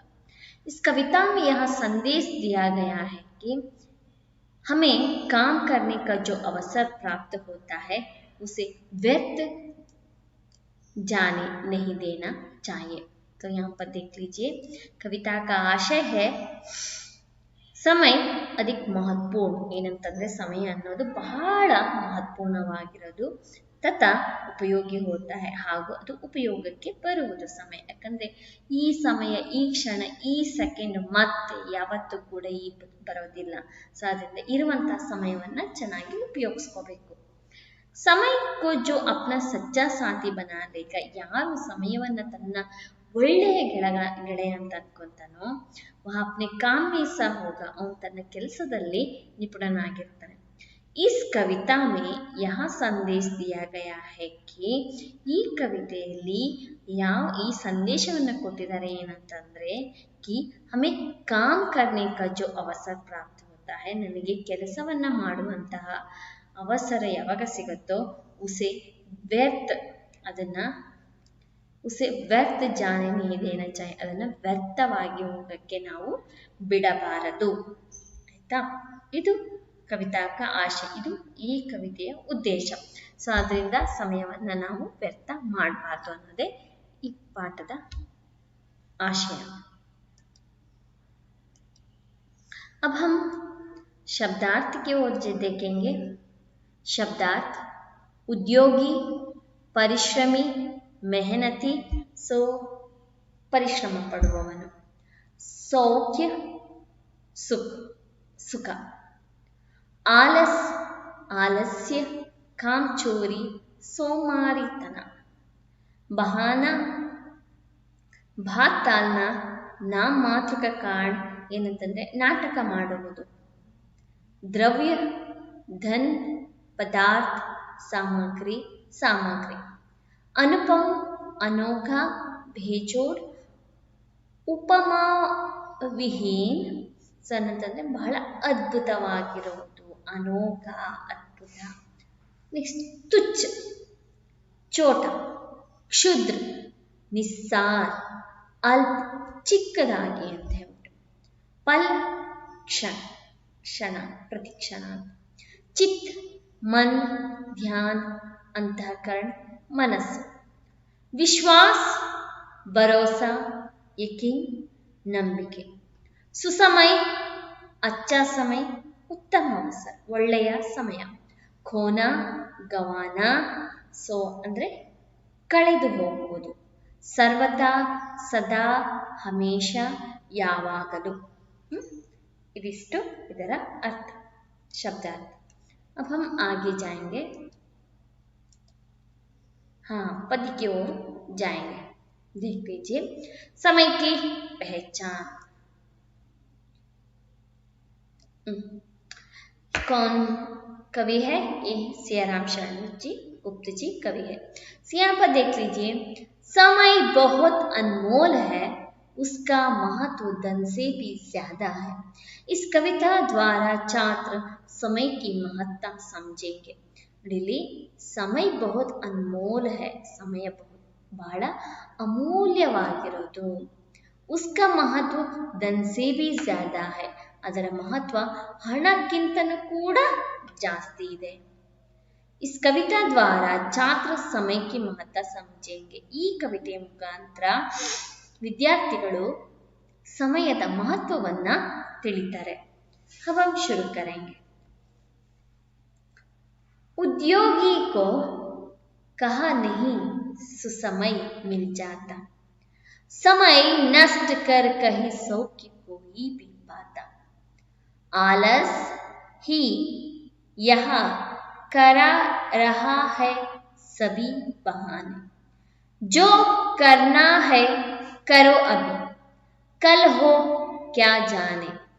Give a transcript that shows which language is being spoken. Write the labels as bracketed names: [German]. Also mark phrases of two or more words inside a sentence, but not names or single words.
[Hindi] इस कविता में यह संदेश दिया गया है कि हमें काम करने का जो अवसर प्राप्त होता है उसे व्यर्थ जाने नहीं देना चाहिए. तो यहाँ पर देख लीजिए, कविता का आशय है समय अधिक महत्वपूर्ण. [Kannada] ಏನಂತಂದ್ರೆ ಸಮಯ ಅನ್ನೋದು ಬಹಳ ಮಹತ್ವಪೂರ್ಣವಾಗಿರೋದು, [Hindi] तथा उपयोगी होता है, [Kannada] ಹಾಗೂ ಅದು ಉಪಯೋಗಕ್ಕೆ ಬರುವುದು ಸಮಯ. ಯಾಕಂದ್ರೆ ಈ ಸಮಯ, ಈ ಕ್ಷಣ, ಈ ಸೆಕೆಂಡ್ ಮತ್ತೆ ಯಾವತ್ತೂ ಕೂಡ ಈ ಬರೋದಿಲ್ಲ. ಸೊ ಅದರಿಂದ ಇರುವಂತಹ ಸಮಯವನ್ನ ಚೆನ್ನಾಗಿ ಉಪಯೋಗಿಸ್ಕೋಬೇಕು. [Hindi] समय को जो अपना सच्चा साथी बना लेगा, [Kannada] ಯಾರು ಸಮಯವನ್ನ ತನ್ನ ಒಳ್ಳೆಯ ಗೆಳೆಯ ಅಂತ ಅನ್ಕೊಂತಾನೋ [Hindi] वह अपने काम में सा होगा, [Kannada] ಅವನು ತನ್ನ ಕೆಲಸದಲ್ಲಿ ನಿಪುಣನಾಗಿರ್ತಾನೆ. [Hindi] इस कविता में यह संदेश दिया गया है कि [Kannada] ಈ ಕವಿತೆಯಲ್ಲಿ ಈ ಸಂದೇಶವನ್ನು ಕೊಟ್ಟಿದ್ದಾರೆ ಏನಂತಂದ್ರೆ [Hindi] कि हमें काम करने का जो अवसर प्राप्त होता है, [Kannada] ನನಗೆ ಕೆಲಸವನ್ನ ಮಾಡುವಂತಹ ಅವಸರ ಯಾವಾಗ ಸಿಗುತ್ತೋ [Hindi] उसे व्यर्थ जाने नहीं देना चाहिए, [Kannada] ಅದನ್ನ ವ್ಯರ್ಥವಾಗಿ ಹೋಗಕ್ಕೆ ನಾವು ಬಿಡಬಾರದು. ಆಯ್ತಾ? ಇದು [Hindi] कविता का [Kannada] ಆಶಯ, ಇದು ಈ ಕವಿತೆಯ ಉದ್ದೇಶ. ಸೊ ಅದರಿಂದ ಸಮಯವನ್ನ ನಾವು ವ್ಯರ್ಥ ಮಾಡಬಾರ್ದು ಅನ್ನೋದೇ ಈ ಪಾಠದ ಆಶಯ. [Hindi] अब हम शब्दार्थ की ओर देखेंगे. शब्दार्थ: उद्योगी, परिश्रमी, मेहनती, सो [Kannada] ಪರಿಶ್ರಮ ಪಡುವವನು. [Hindi] सौख्य, सुख. आलस्य, कामचोरी, सोमारितನ. बहाना, बात टालना, नाम मात्र का कारण [Kannada] ಏನಂತಂದ್ರೆ ನಾಟಕ ಮಾಡುವುದು. [Hindi] द्रव्य, धन, पदार्थ, सामग्री. अनुपम, अनोखा, बेजोड़, उपमा विहीन. [Kannada] ಅಂತಂದ್ರೆ ಬಹಳ ಅದ್ಭುತವಾಗಿರುವುದು, ಅನೋಖ, ಅದ್ಭುತ. ನೆಕ್ಸ್ಟ್ ತುಚ್ಛ, ಚೋಟ, ಕ್ಷುದ್ರ, ನಿಸ್ಸಾರ್, ಅಲ್ಪ, ಚಿಕ್ಕದಾಗಿ ಅಂತ ಹೇಳ್ಬಿಟ್ಟು. [Hindi] पल, क्षण, प्रतिक्षण. ಚಿತ್, मन, ध्यान, अंतःकरण, मनस्सु. विश्वास, भरोसा, यकीन, ನಂಬಿಕೆ. सुसमय, अच्छा समय, उत्तम अवसर, [Kannada] ಒಳ್ಳೆಯ ಸಮಯ. [Hindi] खोना, गँवाना, [Kannada] ಸೊ ಅಂದ್ರೆ ಕಳೆದು ಹೋಗುವುದು. ಸರ್ವದಾ, ಸದಾ, ಹಮೇಶ, ಯಾವಾಗಲೂ. ಇದಿಷ್ಟು ಇದರ ಅರ್ಥ, ಶಬ್ದಾರ್ಥ. [Hindi] अब हम आगे जाएंगे. हाँ, पद्य की ओर जाएंगे. देख लीजिए, समय की पहचान. कौन कवि है? ये सियाराम शरण जी गुप्त जी कवि है. यहाँ पर देख लीजिए, समय बहुत अनमोल है, उसका महत्व धन से भी ज्यादा है। इस कविता द्वारा छात्र समय की महत्ता समझेंगे। रिली समय बहुत अनमोल है, [Kannada] ಸಮಯ ಬಹಳ ಅಮೂಲ್ಯವಾಗಿರೋದು. [Hindi] उसका महत्व धन से भी ज्यादा है, [Kannada] ಅದರ ಮಹತ್ವ ಹಣಕ್ಕಿಂತನೂ ಕೂಡ ಜಾಸ್ತಿ ಇದೆ. [Hindi] इस कविता द्वारा छात्र समय की महत्ता समझेंगे. [Kannada] ಈ ಕವಿತೆಯ ಮುಖಾಂತರ ವಿದ್ಯಾರ್ಥಿಗಳು ಸಮಯದ ಮಹತ್ವವನ್ನ ತಿಳಿತಾರೆ. [Hindi] अब हम शुरू करेंगे. उद्योगी को कहा नहीं सुसमय मिल जाता, समय नष्ट कर कहीं सौख्य कोई भी पाता. आलस ही यहाँ करा रहा है सभी बहाने, जो करना है करो अभी, कल हो क्या जाने.